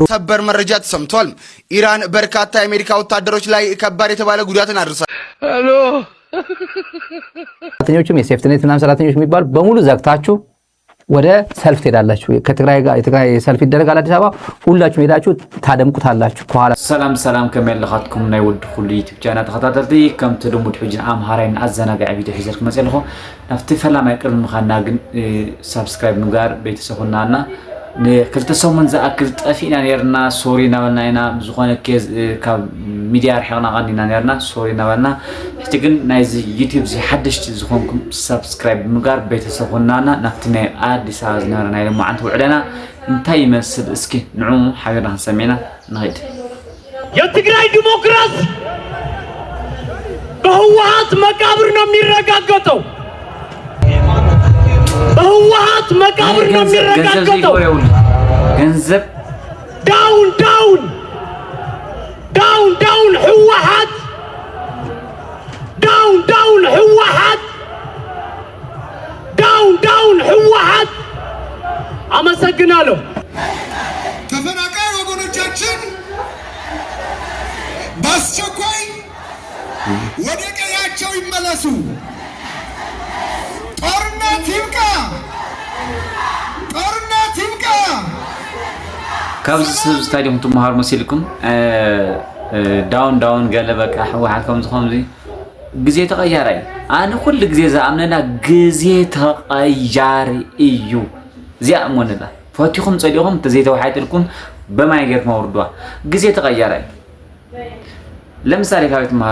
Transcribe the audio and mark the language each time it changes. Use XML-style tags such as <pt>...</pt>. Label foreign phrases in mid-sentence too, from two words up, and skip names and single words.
<am>ሰበር መረጃ ተሰምቷል። ኢራን በርካታ የአሜሪካ ወታደሮች ላይ ከባድ የተባለ ጉዳትን አድርሳለች። ሄሎ ሰራተኞችም የሴፍቲኔት ምናምን ሰራተኞች የሚባሉ በሙሉ ዘግታችሁ ወደ ሰልፍ ትሄዳላችሁ። ከትግራይ ጋር የትግራይ ሰልፍ ይደረጋል አዲስ አበባ። ሁላችሁም ሄዳችሁ ታደምቁታላችሁ። ከኋላ</am> <ti>ሰላም ከመለኻትኩም ናይ ወድ ሁሉ ዩቲዩብ ቻናል ተኸታተልቲ ከም ትልሙድ ሕጂ አምሃራይን አዘናጋዒ ቪድዮ ሒዘልኩም መፅለኹ ናፍቲ ፈላማይ ቅድሚ ምኻና ግን ሰብስክራይብ ምግባር ቤተሰብናና ንክልተ ሰሙን ዝኣክል ጠፊእና ነርና ሶሪ ናበልና ኢና ዝኾነ ኬዝ ካብ ሚድያ ርሒቕና ቀኒና ነርና ሶሪ ናበልና ሕጂ ግን ናይዚ ዩቲዩብ ዚ ሓድሽቲ ዝኾንኩም ሰብስክራይብ ምግባር ቤተሰብናና ናፍቲ ናይ አዲስ አበባ ዝነበረ ናይ ልምዓንቲ ውዕለና እንታይ ይመስል እስኪ ንዑ ሓቢርና ክንሰሚዕና ንኸይድ።</ti> <am>የትግራይ ዲሞክራሲ በህወሓት መቃብር ነው የሚረጋገጠው። በህወሓት መቃብር ነው የሚረጋገጠው። ገንዘብ ዳውን ህወሓት ዳውን ህወሓት። አመሰግናለሁ። ተፈናቃይ ወገኖቻችን በአስቸኳይ ወደ ቀያቸው ይመለሱ። ጦርነት ይብቃ።</am> <ti>ካብዚ ሰብ ስታዲየም ትመሃሩ መሲልኩም ዳውን ገለ በቃ ህወሓት ከምዚ ግዜ ተቀያሪ አነ ኩሉ ግዜ ዝኣምነና ግዜ ተቀያሪ እዩ። እዚኣ እሞንላ ፈቲኹም ፀዲኹም ተዘይተዋሓይትልኩም በማይ ጌርኩም አውርድዋ። ግዜ ተቀያሪ ለምሳሌ ካብ ትመሃሩ</ti>